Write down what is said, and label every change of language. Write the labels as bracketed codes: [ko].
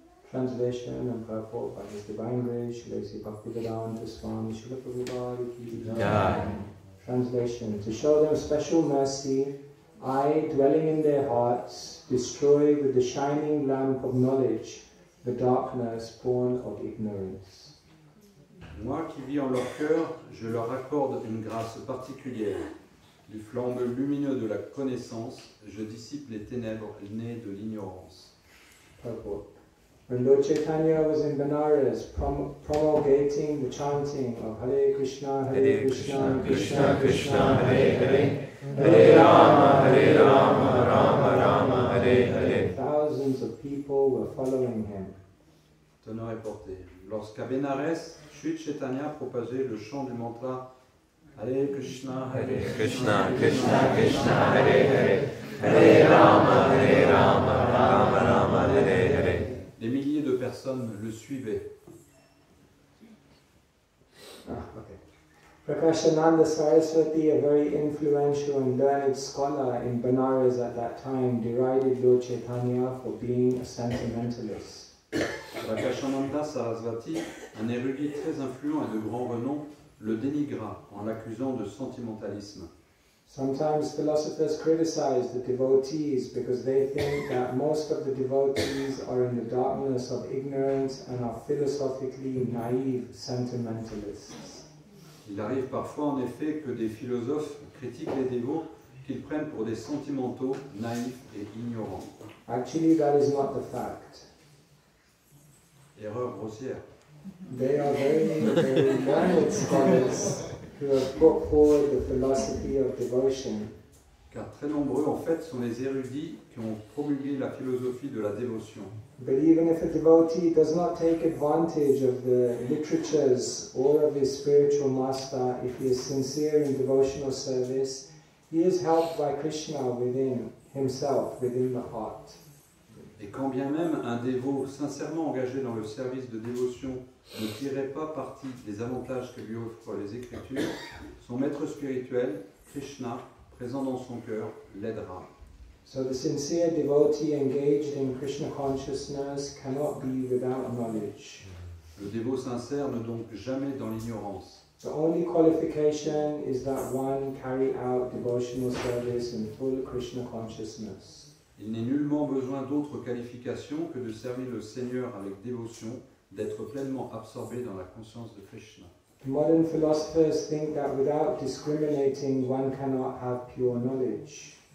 [en] Translation and purport by His Divine Grace, Sri Bhaktivedanta Swami Srila Prabhupada Ki Jai. Translation: To show them special mercy, I, dwelling in their hearts, destroy with the shining lamp of knowledge the darkness born of ignorance. [fr] Moi qui vis en leur cœur, je leur accorde une grâce particulière. Du flambeau lumineux de la connaissance, je dissipe les ténèbres nées de l'ignorance. [en] Purport. When Lord Chaitanya was in Benares promulgating the chanting of Hare Krishna, Hare Krishna, Krishna Krishna, Hare Hare, Hare Rama, Rama Rama, Hare Hare, thousands of people were following him. [fr] Teneur et porté. Lorsqu'à Benares, Sri Chaitanya propageait le chant du mantra Hare Krishna, Hare Krishna, Krishna Krishna, Hare Hare, Hare Rama, Rama Rama, Hare Hare. Des milliers de personnes le suivaient. [en] Prakashananda Saraswati, a very influential and learned scholar in Benares at that time, derided Lord Chaitanya for being a sentimentalist. [fr] Prakashananda Saraswati, un érudit très influent et de grand renom, le dénigra en l'accusant de sentimentalisme. [en] Sometimes philosophers criticize the devotees because they think that most of the devotees are in the darkness of ignorance and are philosophically naive sentimentalists. [fr] Il arrive parfois en effet que des philosophes critiquent les dévots qu'ils prennent pour des sentimentaux, naïfs et ignorants. [en] Actually, that is not the fact. [fr] Erreur grossière. [en] They are very, very learned scholars who have put forward the philosophy of devotion. [fr] Car très nombreux en fait sont les érudits qui ont promulgué la philosophie de la dévotion. [en] But even if a devotee does not take advantage of the literatures or of his spiritual master, if he is sincere in devotional service, he is helped by Krishna within himself, within the heart. [fr] Et quand bien même un dévot sincèrement engagé dans le service de dévotion ne tirait pas parti des avantages que lui offrent les Écritures, son maître spirituel, Krishna, présent dans son cœur, l'aidera. [en] So the sincere devotee engaged in Krishna consciousness cannot be without knowledge. [fr] Le dévot sincère ne donc jamais dans l'ignorance. [en] The only qualification is that one carry out devotional service in full Krishna consciousness. [fr] Il n'est nullement besoin d'autre qualification que de servir le Seigneur avec dévotion d'être pleinement absorbé dans la conscience de Krishna. [en] Modern philosophers think that without discriminating, one cannot have pure knowledge.